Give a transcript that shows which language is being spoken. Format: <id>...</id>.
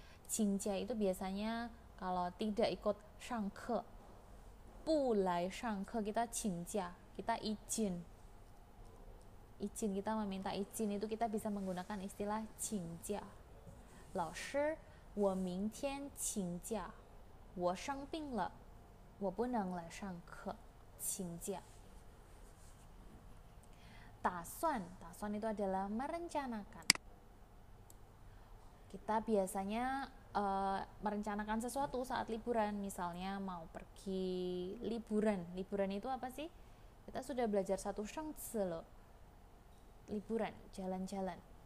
<id>请假 itu biasanya kalau tidak ikut 上课，</id> <zh>不来上课</zh> <id>kita 请假, kita izin, kita meminta izin itu kita bisa menggunakan istilah 请假。</id> <zh>老师，我明天请假，我生病了，我不能来上课，请假。</zh> <id>打算itu adalah merencanakan. Kita biasanya merencanakan sesuatu saat liburan, misalnya mau pergi liburan itu apa sih? Kita sudah belajar satu shengci loh. Liburan, jalan-jalan.</id>